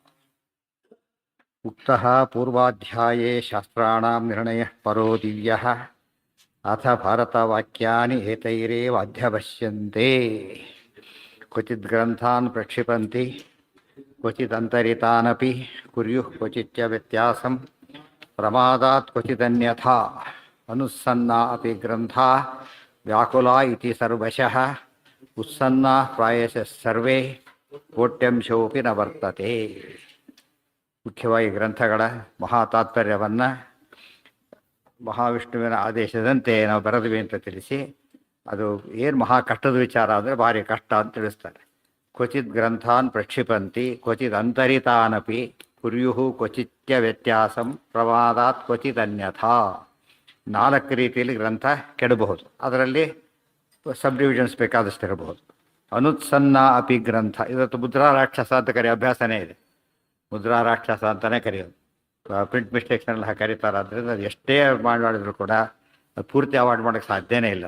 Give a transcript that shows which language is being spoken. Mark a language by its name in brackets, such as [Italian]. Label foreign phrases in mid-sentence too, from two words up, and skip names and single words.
[Sanskrit] ಉಕ್ತಃ ಪೂರ್ವಾಧ್ಯಾಯೇ ಶಾಸ್ತ್ರಾಣಾಂ ನಿರ್ಣಯಃ ಪರೋ ದಿವ್ಯಃ ಅಥ ಭಾರತವಾಕ್ಯಾನಿ ಏತೈರೇವ ಅಧ್ಯವಶ್ಯಂತೆ. ಕ್ವಚಿತ್ ಗ್ರಂಥಾನ್ ಪ್ರಕ್ಷಿಪಂತಿ ಕ್ವಚಿದಂತರಿತಾನಪಿ ಕುರ್ಯುಃ ಕ್ವಚಿಚ್ಚ ವ್ಯತ್ಯಾಸಂ ಪ್ರಮಾದಾತ್ ಕ್ವಚಿದನ್ಯಥಾ ಅನುಸ್ಸನ್ನಾ ಅಪಿ ಗ್ರಂಥಾ ವ್ಯಾಕುಲಾ ಇತಿ ಸರ್ವಶಃ ಉತ್ಸನ್ನಾ ಪ್ರಾಯಶಃ ಸರ್ವೇ ಕೋಟ್ಯಂಶೋಪಿ ನ ವರ್ತತೆ. [Kannada] ಮುಖ್ಯವಾಗಿ ಗ್ರಂಥಗಳ ಮಹಾತಾತ್ಪರ್ಯವನ್ನು ಮಹಾವಿಷ್ಣುವಿನ ಆದೇಶದಂತೆ ನಾವು ಬರೆದ್ವಿ ಅಂತ ತಿಳಿಸಿ, ಅದು ಏನು ಮಹಾ ಕಷ್ಟದ ವಿಚಾರ ಅಂದರೆ ಭಾರಿ ಕಷ್ಟ ಅಂತ ತಿಳಿಸ್ತಾರೆ. [Sanskrit] ಕ್ವಚಿತ್ ಗ್ರಂಥಾನ್ ಪ್ರಕ್ಷಿಪಂತಿ ಕ್ವಚಿತ್ ಅಂತರಿತಾನಪಿ ಕುರ್ಯುಹು ಕ್ವಚಿತ್ಯ ವ್ಯತ್ಯಾಸಂ ಪ್ರಮಾದಾತ್ ಕ್ವಚಿತ್ ಅನ್ಯಥಾ. [Kannada] 4 ರೀತಿಯಲ್ಲಿ ಗ್ರಂಥ ಕೆಡಬಹುದು, ಅದರಲ್ಲಿ [English] sub divisions [Kannada] ಬೇಕಾದಷ್ಟು ಇರಬಹುದು. [Sanskrit] ಅನುತ್ಸನ್ನ ಅಪಿ ಗ್ರಂಥ, [Kannada] ಇವತ್ತು ಮುದ್ರಾ ರಾಕ್ಷಸ ಅಂತ ಕರೆಯೋ ಅಭ್ಯಾಸನೇ ಇದೆ. ಮುದ್ರಾ ರಾಕ್ಷಸ ಅಂತಲೇ ಕರೆಯೋದು. [English] print mistakesನೆಲ್ಲ [Kannada] ಕರೀತಾರೆ. ಆದ್ದರಿಂದ ಅದು ಎಷ್ಟೇ ಮಾಡಿದ್ರು ಕೂಡ ಅದು ಪೂರ್ತಿ ಅವಾಯ್ಡ್ ಮಾಡೋಕ್ಕೆ ಸಾಧ್ಯನೇ ಇಲ್ಲ.